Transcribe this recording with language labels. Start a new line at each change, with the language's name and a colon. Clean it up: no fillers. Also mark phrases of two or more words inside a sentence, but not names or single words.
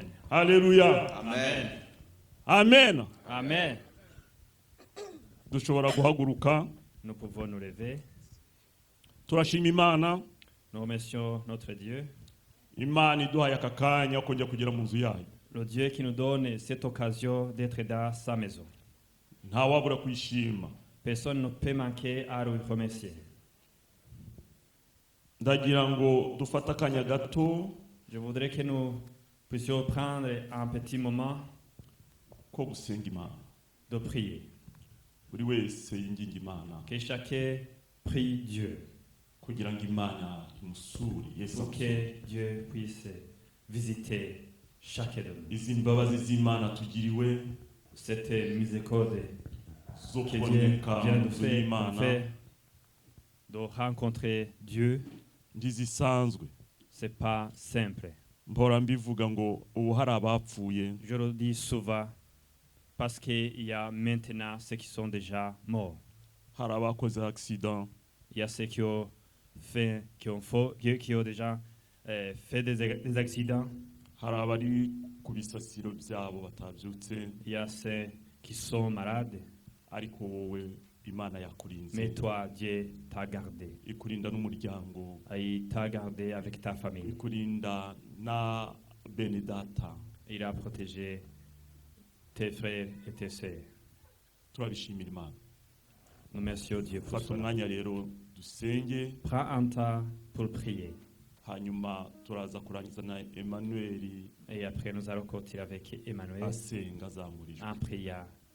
Kinyarwanda: Haleluya. Amen. Amen. Amen. Dushobora guhaguruka.
French: Nous pouvons nous lever.
Kinyarwanda: Turashima Imana.
French: Nous remercions notre Dieu.
Kinyarwanda: Imana iduhaye aka kanya ko kujya kugera mu nzu yayo.
French: Le Dieu qui nous donne cette occasion d'être dans sa maison.
Kinyarwanda: Nta wabura kwishima.
French: Personne ne peut manquer à le remercier.
Kinyarwanda: Ndagira ngo dufata akanya gato
French: Je voudrais que nous puissions prendre un petit moment
Kinyarwanda: ko gusenga Imana.
French: de prier.
Kinyarwanda: Buri wese yinginga Imana
French: Que chacun prie Dieu.
Kinyarwanda: kugira ngo Imana imusure. Yesu
French: Pour que Dieu puisse visiter chacun de nous.
Kinyarwanda: izi mbabazi z'Imana tugiriwe
French: Cette miséricorde
Kinyarwanda: zo
French: que Dieu
Kinyarwanda: kuboneka
French: vient
Kinyarwanda: mu
French: de
Kinyarwanda: nzu
French: faire,
Kinyarwanda: y'Imana
French: de rencontrer Dieu,
Kinyarwanda: ntizisanzwe.
French: c'est pas simple.
Kinyarwanda: Mpora mbivuga ngo ubu hari abapfuye
French: Je le dis souvent parce qu'il y a maintenant ceux qui sont déjà morts.
Kinyarwanda: hari abakoze accident,
French: Il y a ceux qui ont déjà fait des accidents.
Kinyarwanda: hari abari ku bisasiro byabo batabyutse,
French: Il y a ceux qui sont malades.
Kinyarwanda: ariko wowe Imana yakurinze,
French: Mais toi, Dieu t'a gardé.
Kinyarwanda: ikurinda n'umuryango,
French: Il t'a gardé avec ta famille.
Kinyarwanda: ikurinda na bene data.
French: Il a protégé tes frères et tes sœurs.
Kinyarwanda: Turabishimira Imana.
French: Nous remercions Dieu pour
Kinyarwanda: Fata
French: cela.
Kinyarwanda: umwanya rero dusenge,
French: Prends un temps pour prier.
Kinyarwanda: hanyuma turaza kurangiza na Emmanuel
French: Et après, nous allons continuer avec Emmanuel
Kinyarwanda: asenga azamurijwe.
French: en priant.